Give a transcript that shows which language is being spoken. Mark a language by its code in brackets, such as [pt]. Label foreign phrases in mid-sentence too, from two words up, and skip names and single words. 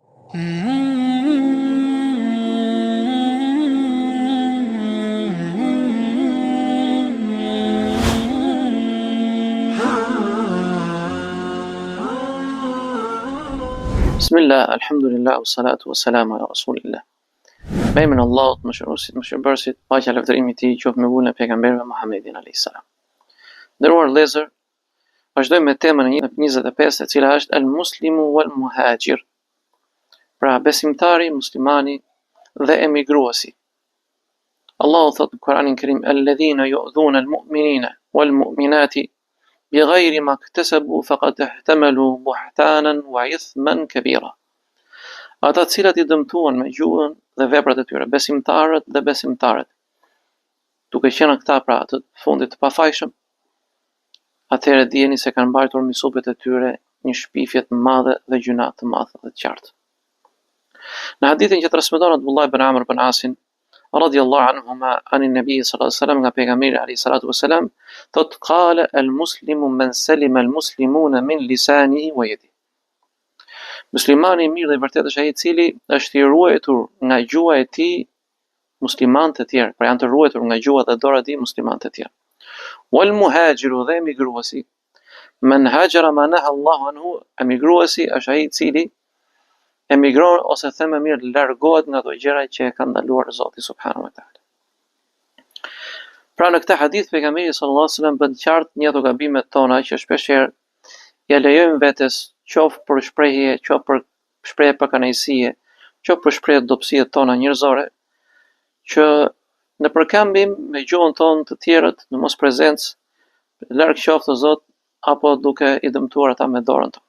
[ar] بسم الله، الحمد لله، والصلاة والسلام على رسول الله. [sq] Me emrin e Allahut, mëshirbërësit, paqja e lavdërimi i tij qoftë me vullën e pejgamberit Muhammedin [ar] عليه السلام. [sq] Nderuar vëllezër, vazhdojmë me temën e 25, e cila është [ar] المسلم والمهاجر. [sq] Pra besimtari, muslimani dhe emigruesi. Allahu thot në Kur'anin Kerim: [ar] "الذين يؤذون المؤمنين والمؤمنات بغير ما اكتسبوا فقد احتملوا بهتانا وإثما كبيرا." [sq] Ata të cilat i dëmtuan me gjuhën dhe veprat e tyre, besimtarët dhe besimtarët, duke qenë këta pra të fundit të pafajshëm, atëherë dijeni se kanë mbajtur mbi supet e tyre një shpifje të madhe dhe gjuna të madhe dhe të qartë. Në hadithin që transmeton Abdullah ibn Amr ibn Asin [ar] رضي الله عنهما عن النبي صلى الله عليه وسلم, [sq] nga pejgamberi [ar] عليه الصلاة والسلام, [sq] thot: [ar] "قال المسلم من سلم المسلمون من لسانه ويده." [sq] Muslimani i mirë dhe i vërtetë është ai i cili është i ruajtur nga gjuha e tij muslimanët e tjerë, pra janë të ruajtur nga gjuha dhe dora e tij muslimanët e tjerë. [ar] والمهاجر, [sq] dhe emigruesi, [ar] من هجر ما نهى الله عنه, [sq] emigruesi është ai i cili emigron ose them më mirë largohet nga ato gjëra që e ka ndaluar Zoti [ar] سبحانه وتعالى. [sq] Pra në këtë hadith pejgamberi [ar] صلى الله عليه وسلم [sq] bën qartë një ato gabimet tona që shpeshherë ja lejojmë vetes, qoftë për shprehje, qoftë për shprehje pa kënaqësie, qoftë për shprehje dobësie tona njerëzore, që në përkambim me gjuhën tonë të tjerët, në mos prezencë, larg qoftë o Zot, apo duke i dëmtuar ata me dorën tonë.